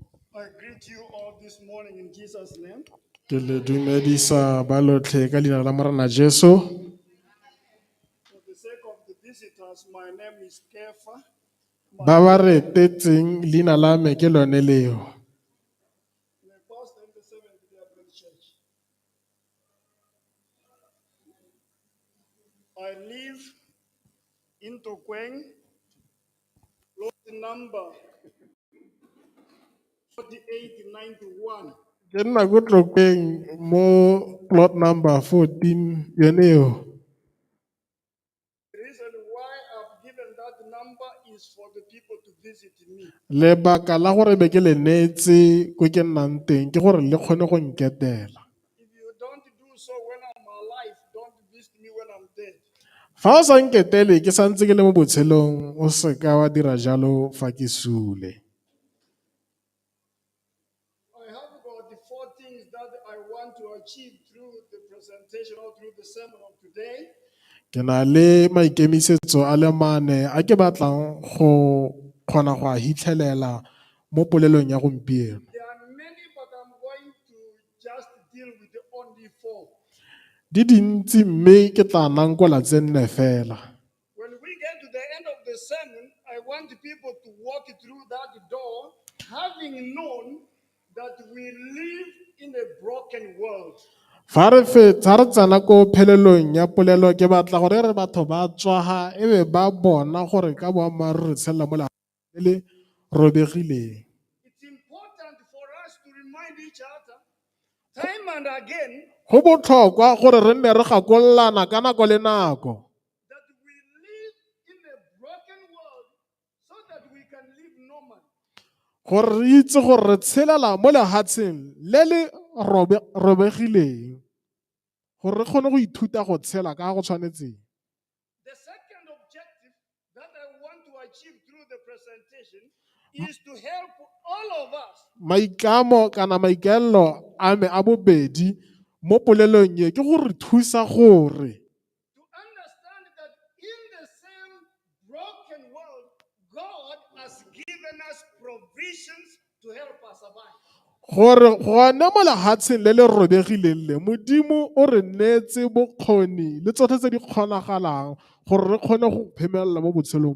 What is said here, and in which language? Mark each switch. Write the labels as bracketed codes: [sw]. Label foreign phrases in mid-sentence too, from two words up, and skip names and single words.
[en] I greet you all this morning in Jesus' name. [tn] Ke le dumedisa ba lotlhe ka leina la Morena Jesu. [en] For the sake of the visitors, my name is Kefa. [tn] Ba ba re etetseng leina la me ke lone leo. [en] I'm a pastor in the Seventh-day Adventist Church. I live in Tokweng, plot number 4891. [tn] Ke nna ko Tlokeng mo [en] plot number [tn] 14 yone eo. [en] The reason why I've given that number is for the people to visit me. [tn] Lebaka la gore be ke le neetse ko ke nnang teng ke gore le kgone go nketela. [en] If you don't do so when I'm alive, don't visit me when I'm dead. [tn] Fa o sa nketele ke santse ke le mo botshelong o se ka wa dira jalo fa ke sule. [en] I have about the 4 things that I want to achieve through the presentation or through the sermon of today. [tn] Ke na le maikemisetso a le mane a ke batlang go kgona go a hitlhelela mo polelong ya gompieno. [en] There are many, but I'm going to just deal with the only 4. [tn] Di dintsi mme ke tla nankola tse nne fela. [en] When we get to the end of the sermon, I want people to walk through that door having known that we live in a broken world. [tn] Fa re tsena ko phelelong ya polelo ke batla gore re batho ba tswaga ebe ba bona gore ka boammaaruri re tshela mo lefatsheng le le robegileng. [en] It's important for us to remind each other time and again [tn] Go botlhokwa gore re nne re gakololana ka nako le nako. [en] that we live in a broken world so that we can live normal. [tn] Gore re itse gore re tshelela mo lefatsheng le le robegileng gore re kgone go ithuta go tshela ka go tshwanetseng. [en] The second objective that I want to achieve through the presentation is to help all of us [tn] Maitlamo kana maikaelelo a me a bobedi mo polelong e ke gore thusa gore [en] to understand that in the same broken world, God has given us provisions to help us survive. [tn] gore gone mo lefatsheng le le robegileng le Modimo o re neetse bokgoni le tsotlhe tse di kgonagalang gore re kgone go phemelela mo botshelong.